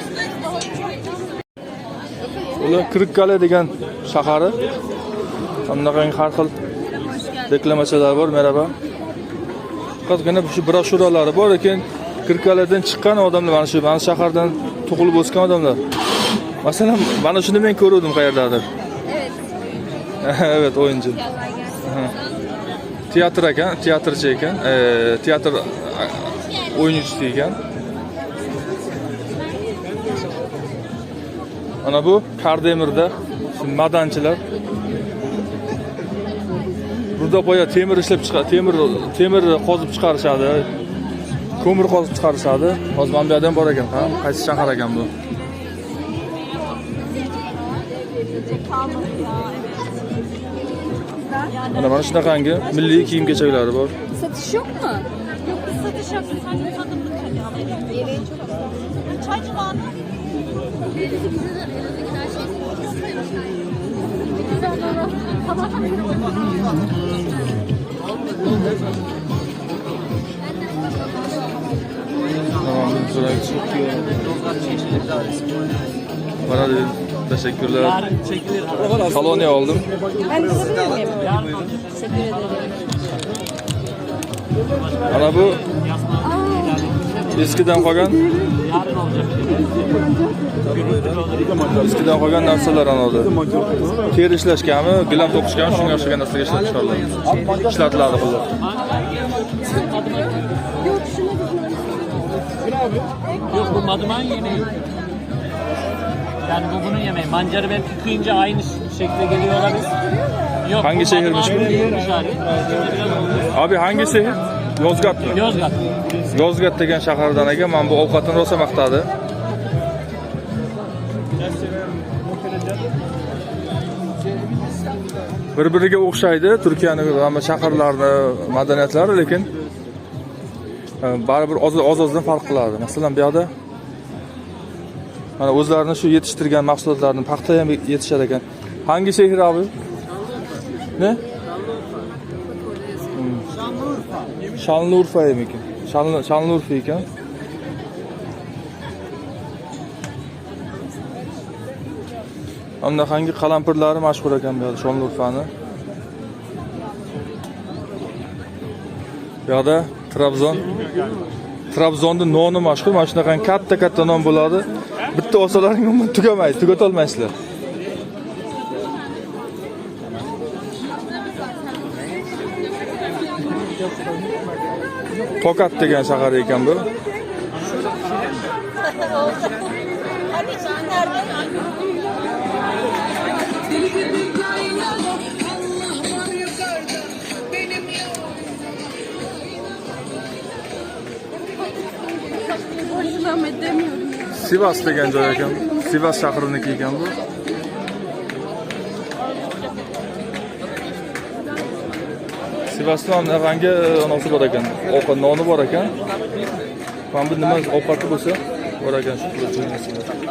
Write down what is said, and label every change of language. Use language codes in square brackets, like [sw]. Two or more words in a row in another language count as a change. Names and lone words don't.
[uz] Ular Kırıkkale degan shahari. Hamdaqangi har xil reklamachilar bor, merhaba. Faqatgina shu broshuralari bor ekan, Kırıkkale'dan chiqqan odamlar, mana shu shahardan tug'ilib o'sgan odamlar. Masalan, mana shuni men ko'rdim qayerdadir. [tr] Evet. Evet, oyuncu. [uz] Tiyatr ekan, tiyatrchi ekan, tiyatr o'yinchisi ekan. Mana bu Kardemir'da madanchilar. Burada boya temir ishlab chiqar, temir qozib chiqarishadi. Ko'mir qozib chiqarishadi. Hozir mana bu yerdan bor ekan, ha? Qaysi shahar ekan bu? Mana shunaqangi milliy kiyim-kechaklari bor. [tr] Satış yok mu? Yok biz satış yaptık. Sadece tadımlık hani. Yemeği çok güzel. Çay civarı. Tamam, güzel. Bana da teşekkürler. Kolonya aldım. Ben de alabilir miyim? Teşekkür ederim. [uz] Ana bu eskidan qolgan narsalar anadi. Teri ishlashganmi, gilam to'qishganmi, shunga o'xshagan narsaga ishlab chiqariladi. Ishlatiladi bular. [tr] Yok bu madıman yemeği. Yani bu bunun yemeği. Mancarı belki kıyınca aynı şekilde geliyor olabilir. Yok, Hangi bu şehirmiş madıman bu? değilmiş abi. Abi hangi şehir? Yozgat mı? Yozgat. [uz] Yozgat degan shahardan ekan. Men bu ovqatni rosa maqtadi. Bir-biriga o'xshaydi Turkiyaning hamma shaharlarini, madaniyatlari, lekin baribir oz-ozdan farq qiladi. Masalan, bu yerda mana o'zlarini shu yetishtirgan mahsulotlarni paxta ham yetishar ekan. [tr] Hangi şehir abi? Ne? Şanlıurfa ekan. [uz] Şanlıurfa ekan. Hamda hangi qalampirlari mashhur ekan bu yerda Şanlıurfani. Bu yerda Trabzonda noni mashhur. Mana shunaqangi katta non bo'ladi. Bitta olsalaring umuman tugamaydi, tugatolmaysizlar. Tokat degan shahar ekan bu. [tr] Hadi şimdi nerede? Boşluğum edemiyorum. [uz] Sivas degan joy ekan. Sivas shahriniki ekan bu. Sivasda rangi onasi bor ekan. Ovqat noni bor ekan. Mana bu nima ovqati bo'lsa, bor ekan shu narsalar.